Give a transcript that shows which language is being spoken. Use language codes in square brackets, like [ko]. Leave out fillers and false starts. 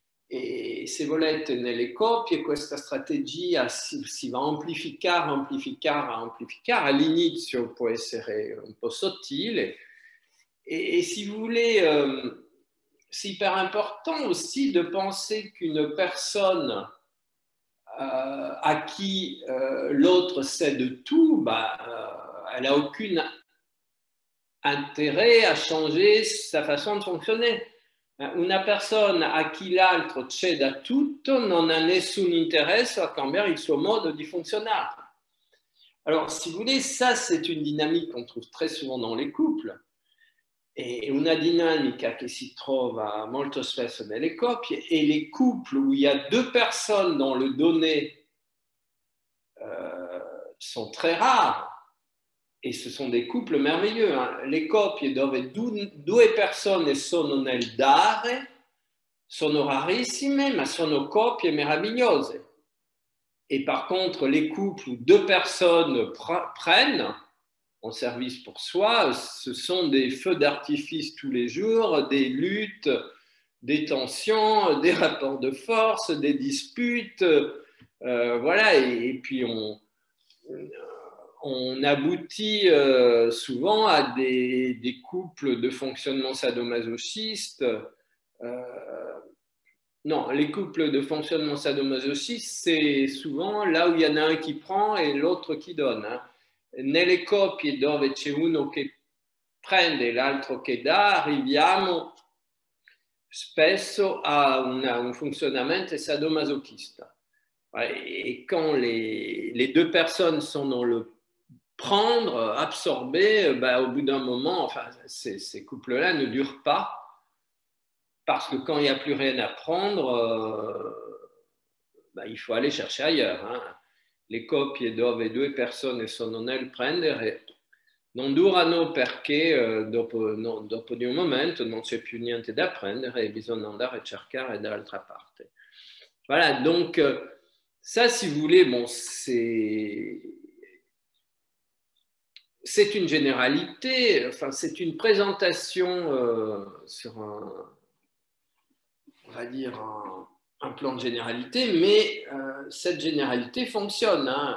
[it] E se volete nelle coppie questa strategia si va a amplificare. All'inizio può essere un po' sottile e [fr] si vous voulez, c'est hyper important aussi de penser qu'une personne à qui l'autre cède tout, elle n'a aucun intérêt à changer sa façon de fonctionner. [it] Una persona a chi l'altro ceda tutto non ha nessun interesse a cambiare il suo modo di funzionare. [fr] Alors, si vous voulez, ça, c'est une dynamique qu'on trouve très souvent dans les couples. [it] E una dinamica che si trova molto spesso nelle coppie, [fr] et les couples où il y a deux personnes dont le donné sont très rares, et ce sont des couples merveilleux. [it] Le coppie dove due persone sono nel dare sono rarissime, ma sono coppie meravigliose. [fr] Et par contre, les couples où deux personnes prennent en service pour soi, ce sont des feux d'artifice tous les jours, des luttes, des tensions, des rapports de force, des disputes, voilà, et puis on aboutit souvent à des couples de fonctionnement sadomasochiste. Non, les couples de fonctionnement sadomasochiste, c'est souvent là où il y en a un qui prend et l'autre qui donne. [it] Nelle coppie dove c'è uno che prende e l'altro che dà, arriviamo spesso a un funzionamento sadomasochista. [fr] Et quand les deux personnes sont dans le prendre, absorber, au bout d'un moment, enfin, ces couples-là ne durent pas, parce que quand il n'y a plus rien à prendre, il faut aller chercher ailleurs. [it] Le coppie dove due persone sono nel prendere non durano perché dopo di un momento non c'è più niente da prendere e bisogna andare a cercare dall'altra parte. [fr] Voilà, donc ça, si vous voulez, bon, c'est une généralité, enfin, c'est une présentation sur on va dire, un plan de généralité, mais cette généralité fonctionne.